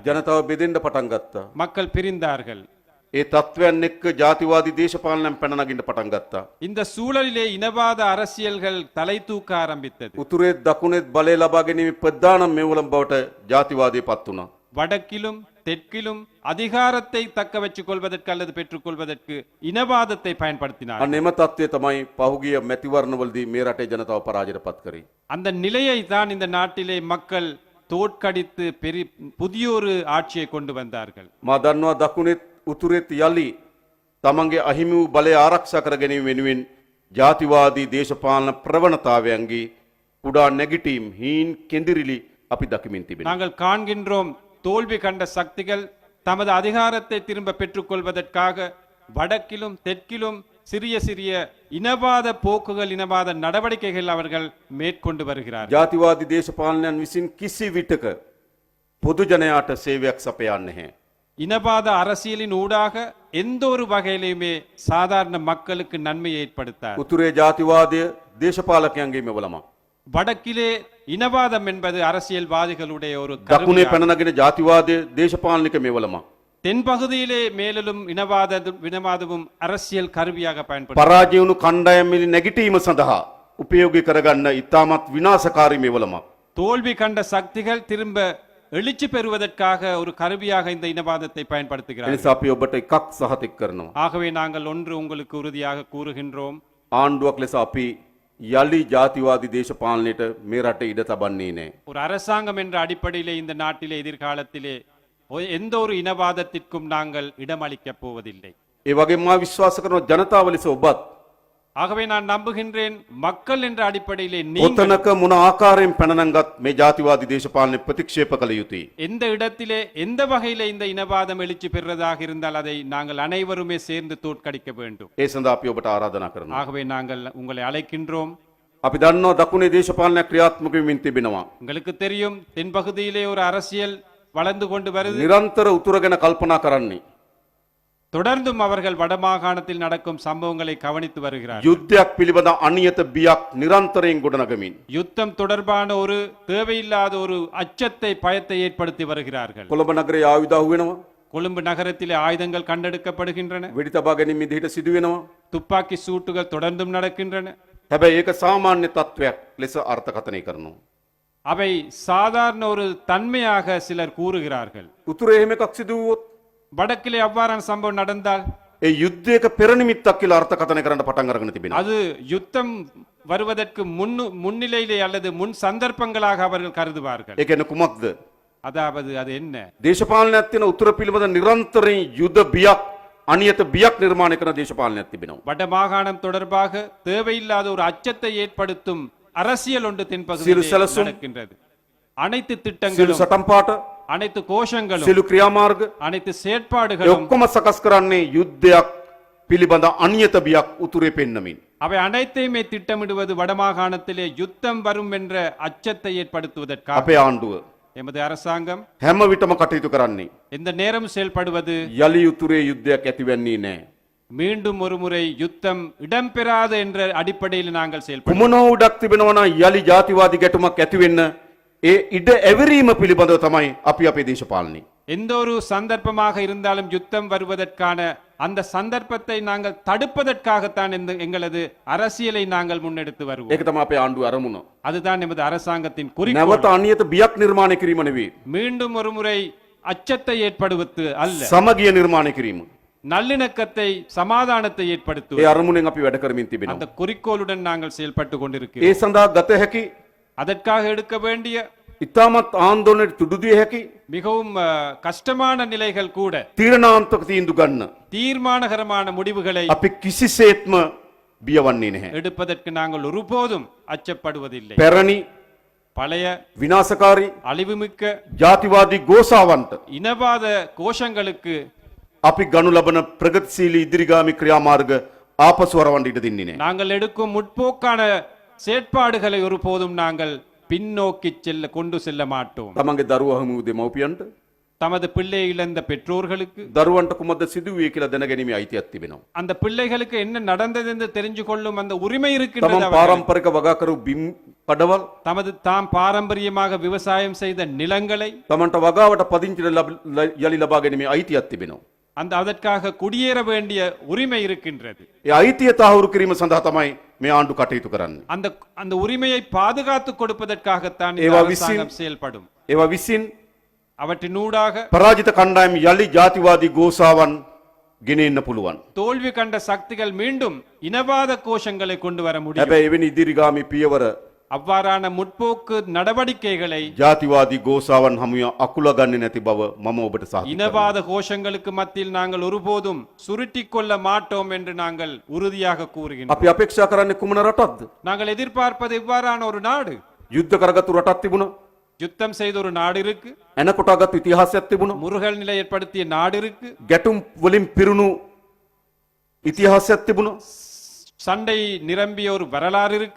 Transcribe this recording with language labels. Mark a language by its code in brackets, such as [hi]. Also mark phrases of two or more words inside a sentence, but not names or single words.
[si] ජනතාව බෙදෙන්න පටන් ගත්තා. [ta] மக்கள் பிரிந்தார்கள். [si] ඒ තත්ත්වයන් එක්ක ජාතිවාදී දේශපාලනයන් පැන නගින්න පටන් ගත්තා. [ta] இந்த சூழலிலே இனவாத அரசியல்கள் தலை தூக்க ஆரம்பித்தது. [si] උතුරේ දකුණෙත් බලය ලබා ගැනීම ප්‍රධාන මෙවලම් බවට ජාතිවාදී පත් වුණා. [ta] வடக்கிலும் தெற்கிலும் அதிகாரத்தை தக்க வச்சுக் கொள்வதற்கு அல்லது பெற்றுக் கொள்வதற்கு இனவாதத்தை பயன்படுத்தினார். [si] අන්න එම තත්ත්වය තමයි පහුගිය මැතිවරණවලදී මේ රටේ ජනතාව පරාජයට පත් කරේ. [ta] அந்த நிலையை தான் இந்த நாட்டிலே மக்கள் தோற்கடித்து புதியொரு ஆட்சியை கொண்டு வந்தார்கள். [si] මා දන්නවා දකුණෙත් උතුරෙත් යලි තමන්ගේ අහිමි වූ බලය ආරක්ෂා කර ගැනීම වෙනුවෙන් ජාතිවාදී දේශපාලන ප්‍රවණතාවයන්ගේ කුඩා නැගිටීම් හීන් කෙඳිරිලි අපි දකිමින් තිබෙනවා. [ta] நாங்கள் காண்கின்றோம் தோல்வி கண்ட சக்திகள் தமது அதிகாரத்தை திரும்ப பெற்றுக் கொள்வதற்காக வடக்கிலும் தெற்கிலும் சிறிய சிறிய இனவாத போக்குகள் இனவாத நடவடிக்கைகள் அவர்கள் மேற்கொண்டு வருகிறார்கள். [si] ජාතිවාදී දේශපාලනයන් විසින් කිසි විටක පොදු ජනයාට සේවයක් සපයන්නේ නැහැ. [ta] இனவாத அரசியலின் ஊடாக எந்த ஒரு வகையிலுமே சாதாரண மக்களுக்கு நன்மையை ஏற்படுத்தார். [si] උතුරේ ජාතිවාදය දේශපාලකයන්ගේ මෙවලමක්. [ta] வடக்கிலே இனவாதம் என்பது அரசியல்வாதிகளுடைய ஒரு [si] දකුණේ [ta] கருவியாகும். [si] පැන නගින ජාතිවාදය දේශපාලනික මෙවලමක්. [ta] தென்பகுதியிலே மேலும் இனவாதமும் அரசியல் கருவியாக பயன்படுத்த [si] පරාජය වුණු කණ්ඩායම් නැගිටීම සඳහා උපයෝගී කරගන්න ඉතාමත් විනාශකාරී මෙවලමක්. [ta] தோல்வி கண்ட சக்திகள் திரும்ப எழுச்சி பெறுவதற்காக ஒரு கருவியாக இந்த இனவாதத்தை பயன்படுத்துகிறார்கள். [si] එනිසා අපි ඔබට එකක් සහතික කරනවා. [ta] ஆகவே நாங்கள் ஒன்று உங்களுக்கு உறுதியாக கூறுகின்றோம். [si] ආණ්ඩුවක් ලෙස අපි යලි ජාතිවාදී දේශපාලනයට මේ රටේ ඉඩ තබන්නේ නැහැ. [ta] ஒரு அரசாங்கம் என்ற அடிப்படையிலே இந்த நாட்டிலே எதிர்காலத்திலே எந்த ஒரு இனவாதத்திற்கும் நாங்கள் இடமளிக்கப் போவதில்லை. [si] ඒ වගේම මා විශ්වාස කරන ජනතාව ලෙස ඔබත් [ta] ஆகவே நான் நம்புகின்றேன் மக்கள் என்ற அடிப்படையிலே நீங்கள் [si] ඔතනක මොන ආකාරයෙන් පැනනංගත් මේ ජාතිවාදී දේශපාලනය ප්‍රතික්ෂේප කළ යුතුයි. [ta] எந்த இடத்திலே எந்த வகையிலே இந்த இனவாதம் எழுச்சி பெறுவதாக இருந்தால் அதை நாங்கள் அனைவருமே சேர்ந்து தோற்கடிக்க வேண்டும். [si] ඒ සඳහා අපි ඔබට ආරාධනා කරනවා. [ta] ஆகவே நாங்கள் உங்களை அழைக்கின்றோம். [si] අපි දන්නවා දකුණේ දේශපාලනයක් ක්‍රියාත්මක වෙමින් තිබෙනවා. [ta] உங்களுக்கு தெரியும் தென்பகுதியிலே ஒரு அரசியல் வளர்ந்து கொண்டு வருது. [si] නිරන්තර උතුර ගැන කල්පනා කරන්නේ. [ta] தொடர்ந்தும் அவர்கள் வடமாகாணத்தில் நடக்கும் சம்பவங்களை கவனித்து வருகிறார்கள். [si] යුද්ධයක් පිළිබඳ අනියත බියක් නිරන්තරයෙන් ගොඩනගමින්. [ta] யுத்தம் தொடர்பான ஒரு தேவையில்லாத ஒரு அச்சத்தை பயத்தை ஏற்படுத்தி வருகிறார்கள். [si] කොළඹ නගරයේ ආයුධ අහුවෙනවා. [ta] கொழும்பு நகரத்திலே ஆயுதங்கள் கண்டெடுக்கப்படுகின்றன. [si] වෙඩි තබා ගැනීම විදිහට සිදු වෙනවා. [ta] துப்பாக்கி சூட்டுகள் தொடர்ந்தும் நடக்கின்றன. [si] හැබැයි ඒක සාමාන්‍ය තත්වයක් ලෙස අර්ථකථනය කරනවා. [ta] அவை சாதாரண ஒரு தன்மையாக சிலர் கூறுகிறார்கள். [si] උතුරේ එහෙම එකක් සිදු වුවොත් [ta] வடக்கிலே அவ்வாறான சம்பவம் நடந்தால் [si] ඒ යුද්ධයක පෙර නිමිත්තක් කියලා අර්ථකථනය කරන්න පටන් අරගෙන තිබෙනවා. [ta] அது யுத்தம் வருவதற்கு முன்னிலையிலே அல்லது முன் சந்தர்ப்பங்களாக அவர்கள் கருதுவார்கள். [si] ඒ කියන්නේ කුමක්ද? [ta] அதாவது அது என்ன? [si] දේශපාලනයක් තියෙන උතුර පිළිබඳ නිරන්තරයෙන් යුද බියක් අනියත බියක් නිර්මාණය කරන දේශපාලනයක් තිබෙනවා. [ta] வட மாகாணம் தொடர்பாக தேவையில்லாத ஒரு அச்சத்தை ஏற்படுத்தும் அரசியல் ஒன்று [si] සියලු [ta] தென்பகுதியில் [si] සැලසුම්, [ta] நடக்கின்றது. அனைத்து [si] සියලු [ta] திட்டங்களும் [si] සටන් පාට, [ta] அனைத்து கோஷங்களும் [si] සියලු ක්‍රියාමාර්ග [ta] அனைத்து [si] ඒ [ta] செயற்பாடுகளும் [si] ඔක්කොම සකස් කරන්නේ යුද්ධයක් පිළිබඳ අනියත බියක් උතුරේ පෙන්නමින්. [ta] அவை அனைத்தையுமே திட்டமிடுவது வடமாகாணத்திலே யுத்தம் வரும் என்ற அச்சத்தை ஏற்படுத்துவதற்காக. [si] අපේ ආණ්ඩුව [ta] எமது அரசாங்கம் [si] හැම විටම කටයුතු කරන්නේ [ta] எந்த நேரம் செயல்படுவது [si] යලි උතුරේ යුද්ධයක් ඇතිවෙන්නේ නැහැ. [ta] மீண்டும் ஒரு முறை யுத்தம் இடம்பெறாது என்ற அடிப்படையில் நாங்கள் செயல்படுவோம். [si] කුමන උඩක් තිබෙනවා නම් යලි ජාතිවාදී ගැටුමක් ඇති වෙන්න ඒ ඉඩ ඇවිරීම පිළිබඳව තමයි අපි අපේ දේශපාලනේ. [ta] எந்த ஒரு சந்தர்ப்பமாக இருந்தாலும் யுத்தம் வருவதற்கான அந்த சந்தர்ப்பத்தை நாங்கள் தடுப்பதற்காகத்தான் எங்களது அரசியலை நாங்கள் முன்னெடுத்து வருவோம். [si] ඒක තමයි අපේ ආණ්ඩුවේ අරමුණ. [ta] அதுதான் எமது அரசாங்கத்தின் குறிக்கோள். [si] නැවත අනියත බියක් නිර්මාණය කිරීම නෙවෙයි. [ta] மீண்டும் ஒரு முறை அச்சத்தை ஏற்படுவது அல்ல, [si] සමගිය නිර්මාණය කිරීම. [ta] நல்லிணக்கத்தை சமாதானத்தை [si] ඒ [ta] ஏற்படுத்துவது. [si] අරමුණෙන් අපි වැඩ කරමින් තිබෙනවා. [ta] அந்த குறிக்கோளுடன் நாங்கள் செயல்பட்டு [si] ඒ [ta] கொண்டிருக்கிறோம். [si] සඳහා ගත හැකි [ta] அதற்காக எடுக்க வேண்டிய [si] ඉතාමත් ආන්දෝලනයට තුඩු දිය හැකි [ta] மிகவும் கஷ்டமான நிலைகள் கூட [si] තීරණාත්මක තීන්දුව ගන්න [ta] தீர்மானகரமான முடிவுகளை [si] අපි කිසිසේත්ම බියවන්නේ නැහැ. [ta] எடுப்பதற்கு நாங்கள் ஒருபோதும் அச்சப்படுவதில்லை. [si] පැරණි [ta] பழைய [si] විනාශකාරී [ta] அழிவுமிக்க [si] ජාතිවාදී ගෝසාවන්ට [ta] இனவாத கோஷங்களுக்கு [si] අපි ගනු ලබන ප්‍රගතිශීලී ඉදිරිගාමී ක්‍රියාමාර්ග ආපසු වරවන්න ඉඩ දෙන්නේ නැහැ. [ta] நாங்கள் எடுக்கும் முற்போக்கான செயற்பாடுகளை ஒருபோதும் நாங்கள் பின்னோக்கி கொண்டு செல்ல மாட்டோம். [si] තමන්ගේ දරුවා හමු දෙමව්පියන්ට [ta] தமது பிள்ளை இழந்த பெற்றோர்களுக்கு [si] දරුවන්ට කුමක්ද සිදුවේ කියලා දැනගැනීමේ අයිතියක් තිබෙනවා. [ta] அந்த பிள்ளைகளுக்கு என்ன நடந்தது என்று தெரிஞ்சு கொள்ளும் அந்த உரிமை இருக்கின்றது. [si] තමන් [ta] அவர்களுக்கு. [si] පාරම්පරික වගා කරු බිම් කඩවල් [ta] தமது தாம் பாரம்பரியமாக விவசாயம் செய்த நிலங்களை [si] තමන්ට වගාවට පදිංචි යලි ලබා ගැනීමේ අයිතියක් තිබෙනවා. [ta] அதற்காக குடியேற வேண்டிய உரிமை இருக்கின்றது. [si] ඒ අයිතිය තහවුරු කිරීම සඳහා තමයි මේ ආණ්ඩු කටයුතු කරන්නේ. [ta] அந்த உரிமையை பாதுகாத்து கொடுப்பதற்காகத்தான் இந்த [si] ඒවා [ta] அரசாங்கம் செயல்படும். [si] ඒවා විසින් [ta] அவற்றினூடாக [si] පරාජිත කණ්ඩායම් යලි ජාතිවාදී ගෝසාවන් ගෙනෙන්න පුළුවන්. [ta] தோல்வி கண்ட சக்திகள் மீண்டும் இனவாத கோஷங்களை கொண்டு வர முடியும். [si] හැබැයි එවැනි ඉදිරිගාමී පියවර [ta] அவ்வாறான முற்போக்கு நடவடிக்கைகளை [si] ජාතිවාදී ගෝසාවන් හමුව අකුල ගන්නේ නැති බව මම ඔබට සාහිත කරනවා. [ta] இனவாத கோஷங்களுக்கு மத்தியில் நாங்கள் ஒருபோதும் சுருட்டிக் கொள்ள மாட்டோம் என்று நாங்கள் உறுதியாக கூறுகின்றோம். [si] අපි අපේක්ෂා කරන්නේ කුමන රටක්ද? [ta] நாங்கள் எதிர்பார்ப்பது இவ்வாறான ஒரு நாடு. [si] යුද්ධ කරගත්තු රටක් තිබුණා. [ta] யுத்தம் செய்த ஒரு நாடு இருக்கு. [si] එන කොටගත්තු ඉතිහාසයක් තිබුණා. [ta] முருகல் நிலை ஏற்படுத்திய நாடு இருக்கு. [si] ගැටුම් වලින් පිරුණු ඉතිහාසයක් තිබුණා. [ta] சண்டை நிரம்பிய ஒரு வரலாறு இருக்கு.